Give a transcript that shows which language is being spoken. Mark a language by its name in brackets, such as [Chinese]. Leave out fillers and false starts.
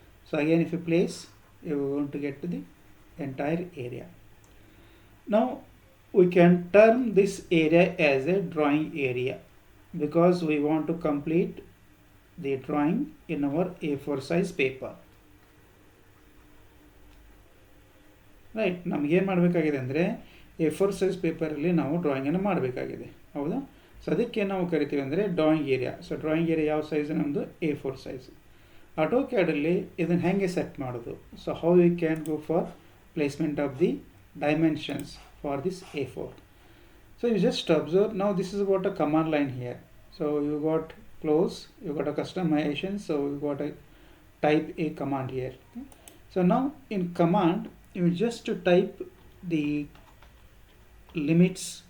[English] So again, if you place, you are going to get to the entire area. Now we can term this area as a drawing area because we want to complete the drawing in our A4 size paper. [Kannada] Right, ನಮಗೇನು ಮಾಡಬೇಕಾಗಿದೆ ಅಂದರೆ A4 size ಪೇಪರಲ್ಲಿ ನಾವು ಡ್ರಾಯಿಂಗನ್ನು ಮಾಡಬೇಕಾಗಿದೆ, ಹೌದಾ? So ಅದಕ್ಕೆ ನಾವು ಕರಿತೀವಿ ಅಂದರೆ drawing area. So drawing area ಯಾವ ಸೈಜ್? ನಮ್ಮದು A4 ಸೈಜ್. ಆಟೋಕ್ಯಾಡಲ್ಲಿ ಇದನ್ನು ಹೇಗೆ ಸೆಟ್ ಮಾಡೋದು? [English] So how you can go for placement of the dimensions for this A4. So you just observe, now this is what a command line here. So you got close, you got a customization, so you got a type a command here. Okay. So now in command you just to type the limits.